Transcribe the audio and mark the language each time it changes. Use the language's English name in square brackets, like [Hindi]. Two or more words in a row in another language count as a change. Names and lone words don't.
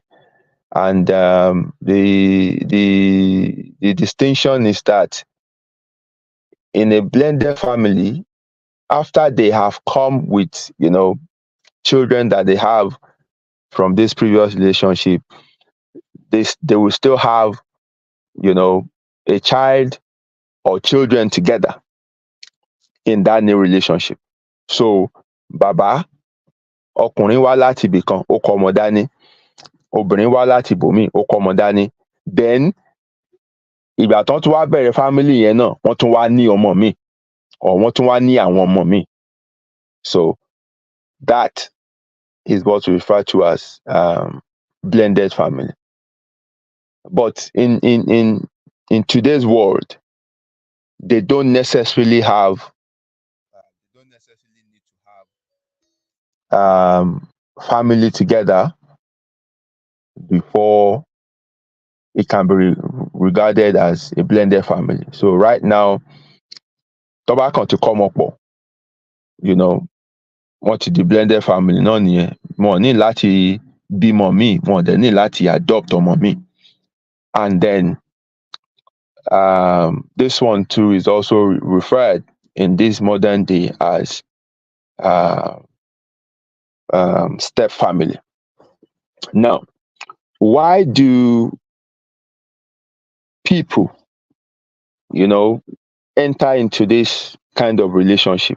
[English] And the distinction is that in a blended family, after they have come with, children that they have from this previous relationship, they will still have, a child or children together in that new relationship. So, [Yoruba] bàbá, ọkùnrin wá láti ibì kan, ó kọ ọmọ dání. Obìnrin wá láti ibòmíì, ó kọ ọmọ dání. Then, ìgbà tán tún wá bẹ̀rẹ̀ family yẹn náà, wọ́n tún wá ní ọmọ míì, or wọ́n tún wá ní àwọn ọmọ míì. [English] So, that is what we refer to as blended family. But in today's world, they don't necessarily have need to have family together before it can be regarded as a blended family. So right now, [Yoruba] tó bá kàn ti [English] come up, [Yoruba] wọ́n ti di [English] blended family [Yoruba] náà nìyẹn. Wọ́n ní láti bímọ míì, wọn dẹ̀ ní láti adopt ọmọ míì. [English] And then this one too is also referred in this modern day as step family. Now, why do people, enter into this kind of relationship?